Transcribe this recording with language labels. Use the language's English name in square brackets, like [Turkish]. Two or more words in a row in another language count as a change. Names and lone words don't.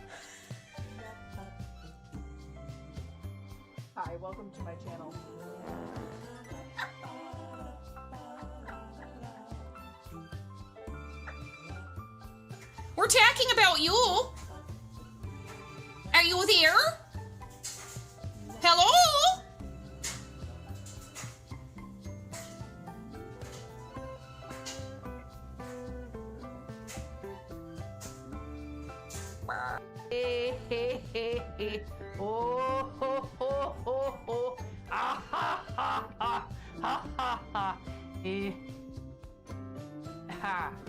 [English] Hi, welcome to my channel. We're talking about you. Are you there? Hello? Hey, hey, hey, hey. Oh, ho, ho, ho, ho. Ah, ha, ha, ha. Ha, ha, ha. Eh. Ha.